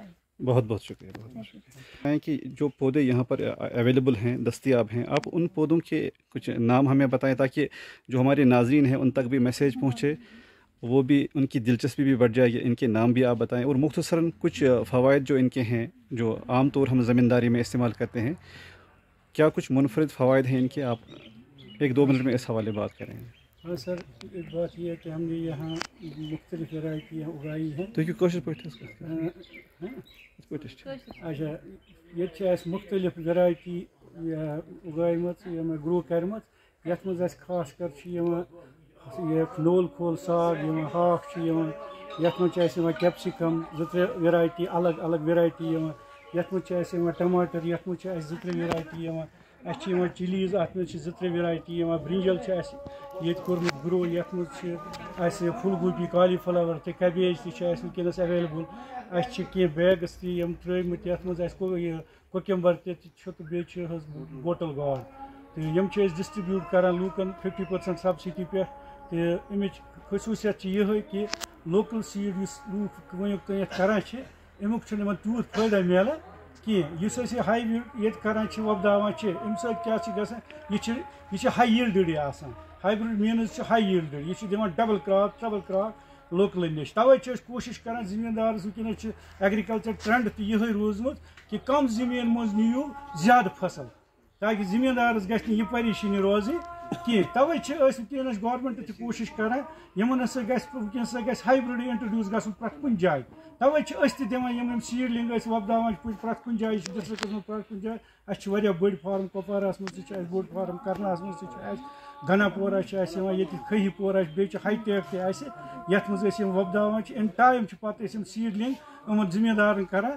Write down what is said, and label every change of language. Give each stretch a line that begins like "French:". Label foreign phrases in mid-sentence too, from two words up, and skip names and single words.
Urdu: بہت بہت شکریہ، بہت بہت شکریہ کہ جو پودے یہاں پر اویلیبل ہیں، دستیاب ہیں، آپ ان پودوں کے کچھ نام ہمیں بتائیں تاکہ جو ہمارے ناظرین ہیں ان تک بھی میسیج پہنچے، وہ بھی ان کی دلچسپی بھی بڑھ جائے گی، ان کے نام بھی آپ بتائیں، اور مختصراً کچھ فوائد جو ان کے ہیں جو عام طور ہم زمینداری میں استعمال کرتے ہیں، کیا کچھ منفرد فوائد ہیں ان کے، آپ 1-2 منٹ میں اس حوالے بات کریں۔ ہاں سر، ایک بات یہ ہے کہ ہم نے یہاں مختلف ورائٹیاں اگائی ہیں۔
Kashmiri: تو کوشش پٲٹھۍ اچھا، یہ مختلف ورائٹی اگائمت گرو کرمت، یتھ مز خاص کر یہ نول کھول ساگ، ہاک، یتھ مز کیپسکم 2-3 ورائٹی، الگ الگ ورائٹی، یتھ مز ٹماٹر، یتھ مز 2-3 ورائٹی، اچھی چلیز، ات مز 2-3 ورائٹی، برنجل یہ کورمت گرو، یتھ مز پھول گوبی، کالی فلاور تہ کیبیج تہ ونکس اویلیبل، اچھے کی بیگس تہ ترمت، یتھ مز کوکمبر تہ بیٚیہِ حظ بوٹل گاڈ، تو یم ڈسٹریبیوٹ کران لوکن 50% سبسڈی پہ، تو امچ خصوصیت یہ کہ
English: local seed
Kashmiri: اس لوگ ونیک تین کران امیک تیوت فائدہ ملان کہین، اس ہائیبرڈ یہ کران وۄپداوان امہ سۭتۍ کیاہ یہ
English: high yielded
Kashmiri: آسان،
English: hybrid means high yielded,
Kashmiri: یہ دِوان
English: double crop trouble crop
Kashmiri: لوکل نش، توے کوشش کران زمیندارس ونکس
English: agriculture trend
Kashmiri: تہ یہ روزمت کہ کم زمین مز نیو زیادہ فصل، تاکہ زمیندارس گژھِ نہٕ یہ پریشانی روزٕنۍ کہین، توے ونکس گورمنٹ تہ کوشش کران یمن ہسا ونکس گژھِ ہائیبرڈ انٹروڈیوس گژھُن پرٛٮ۪تھ کُنہِ جایہِ، توے أسۍ تہِ دِوان یم سیڈلنگ وۄپداوان پرٛٮ۪تھ کُنہِ جایہِ ڈسٹرکس منٛز پرٛٮ۪تھ کُنہِ جایہِ، اَسہِ واریاہ بٔڑۍ فارم کپواراہس منٛز تہِ بوٚڑ فارم، کرناہس منٛز تہِ گنا پورہ ییٚتہِ کھہی پورہ بیٚیہِ
English: high tech
Kashmiri: تہِ یتھ منٛز أسۍ یِم وۄپداوان
English: in time
Kashmiri: پتہٕ أسۍ یِم سیڈلنگ یِمن زمیندارن کران